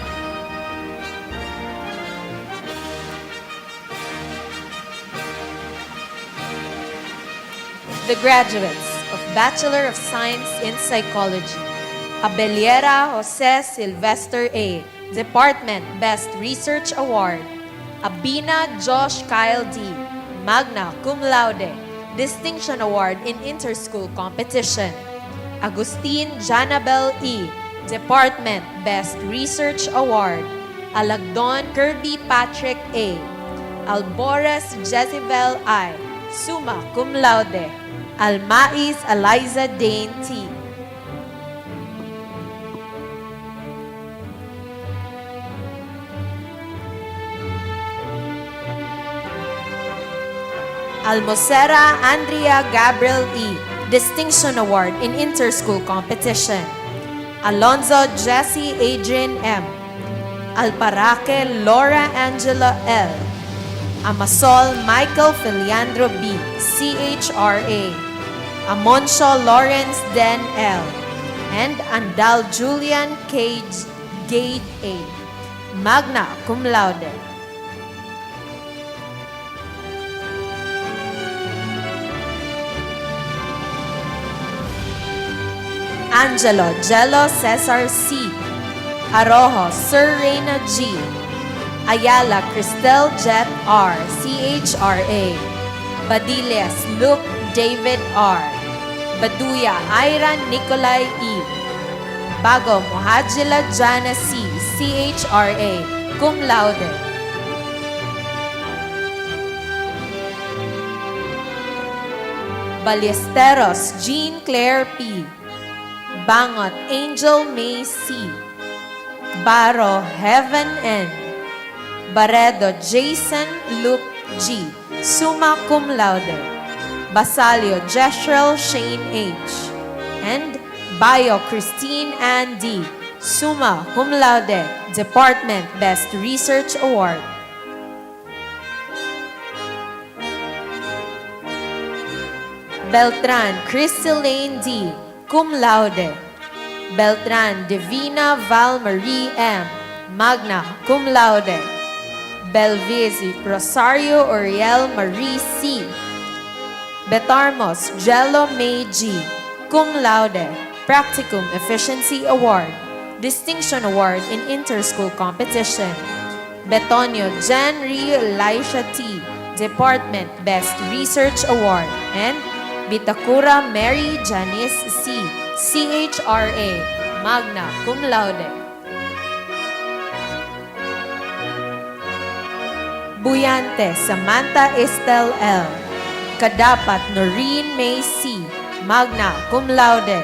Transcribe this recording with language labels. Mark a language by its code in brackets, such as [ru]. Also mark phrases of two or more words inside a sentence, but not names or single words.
[en] The graduates of Bachelor of Science in Psychology, Abeliera Jose Sylvester A., Department Best Research Award, Abina Josh Kyle D., Magna Cum Laude, Distinction Award in Interschool Competition. Agustin Janabel E., Department Best Research Award. Alagdon Kirby Patrick A. Albores Jezebel I., Summa Cum Laude. Almais Eliza Dane T. Almocera Andrea Gabriel E., Distinction Award in Interschool Competition. Alonzo Jesse Adrian M. Alparaque Laura Angela L. Amasol Michael Filiandro B., CHRA. Amoncio Lawrence Den L. And Andal Julian Cage Gade A., Magna Cum Laude. Angelo Jello Cesar C. Arojo Sir Reina G. Ayala Cristel Jet R. CHRA. Badillas Luke David R. Baduya Ira Nicolai E. 𝘊𝘿𝙤𝙥𝙮𝙧, CHRA, cum laude. Ballesteros Jean Claire P. Bangot Angel May C. Baro Heaven N. Baredo Jason Luke G. Summa cum laude. Basalio Jesrel Shane H. And Bio Christine Ann D. Summa cum laude. Department Best Research Award. Beltran Crystalane D. Cum laude. Beltran Divina Val Marie M. Magna cum laude. Belvisi Rosario Oriel Marie C. Betarmos Jello May G. Cum laude. Practicum Efficiency Award. Distinction Award in Interschool Competition. Betonio Janri Elisha T. Department Best Research Award. And Bitakura Mary Janice C. CHRA, Magna Cum Laude. Buyante Samantha Estel L. Kadapat Noreen May C. Magna Cum Laude.